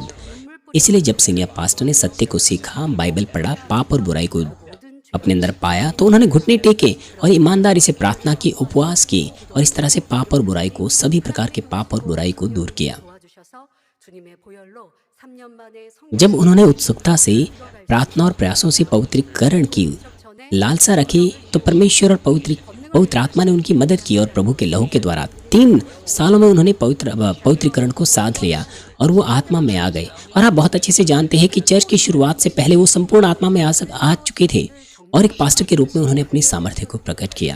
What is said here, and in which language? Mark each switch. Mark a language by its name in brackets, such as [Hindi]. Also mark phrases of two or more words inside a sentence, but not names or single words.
[Hindi] इसलिए जब [English] senior pastor [Hindi] ने सत्य को सीखा, बाइबल पढ़ा, पाप और बुराई को अपने अंदर पाया, तो उन्होंने घुटने टेके और ईमानदारी से प्रार्थना की, उपवास की और इस तरह से पाप और बुराई को, सभी प्रकार के पाप और बुराई को दूर किया। [Korean] 도와주셔서 주님의 보혈로 3년 만에 [Hindi] जब उन्होंने उत्सुकता से प्रार्थना और प्रयासों से पवित्रीकरण की लालसा रखी, तो परमेश्वर और पवित्र आत्मा ने उनकी मदद की और प्रभु के लहू के द्वारा 3 सालों में उन्होंने पवित्रीकरण को साध लिया और वो आत्मा में आ गए। और आप बहुत अच्छे से जानते हैं कि चर्च की शुरुआत से पहले वो संपूर्ण आत्मा में आ चुके थे और एक पास्टर के रूप में उन्होंने अपनी सामर्थ्य को प्रकट किया।